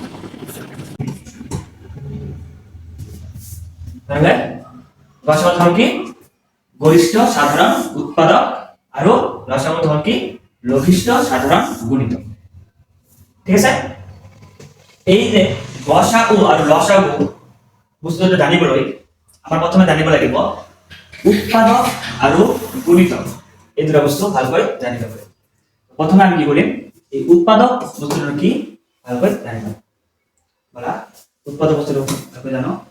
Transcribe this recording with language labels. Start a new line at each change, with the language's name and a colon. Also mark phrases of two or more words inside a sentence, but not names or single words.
Bangla: তাহলে গসাগু হল কি? গরিষ্ঠ সাধারণ উৎপাদক আর লসাগু হল কি? লঘিষ্ঠ সাধারণ গুণিত। ঠিক আছে।
Assamese: এই যে গসাগু আর লসাগু বস্তুটো জানিবলৈ আমাৰ প্ৰথমে জানিব লাগিব উৎপাদক আৰু গুণিতক। এই দুটা বস্তু ভালকৈ জানিব লাগিব। প্ৰথমে আমি কি কৰিম? এই উৎপাদক বস্তুটো কি ভালকৈ জানিব। বলা উৎপাদক বস্তুটো ভালকৈ জানো।